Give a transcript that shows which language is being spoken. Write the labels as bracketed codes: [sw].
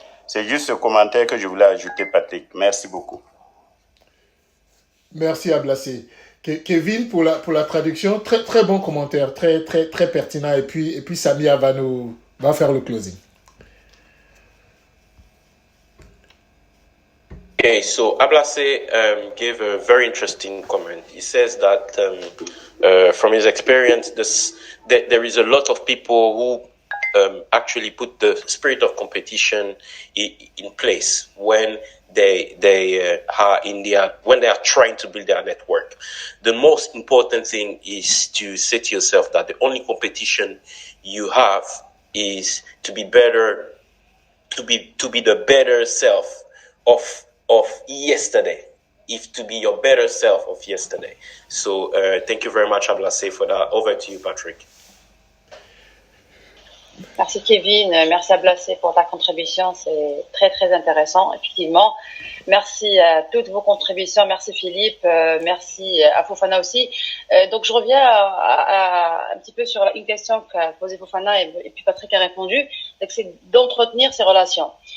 [fr] C'est juste ce commentaire que je voulais ajouter, Patrick. Merci beaucoup. Merci Ablacé. Kevin pour la traduction, très bon commentaire, très pertinent et puis Samia va faire le closing. [en] Okay, so Ablase gave a very interesting comment. He says that from his experience, there is a lot of people who actually put the spirit of competition in place when they are trying to build their network. The most important thing is to say to yourself that the only competition you have is to be better, to be the better self of yesterday, to be your better self of yesterday. So thank you very much, Ablase, for that. Over to you, Patrick. [fr] Merci Kevin, merci Ablacé pour ta contribution, c'est très intéressant, effectivement. Merci à toutes vos contributions, merci Philippe, merci à Fofana aussi. Donc je reviens un petit peu sur une question qu'a posée Fofana et puis Patrick a répondu, c'est d'entretenir ces relations.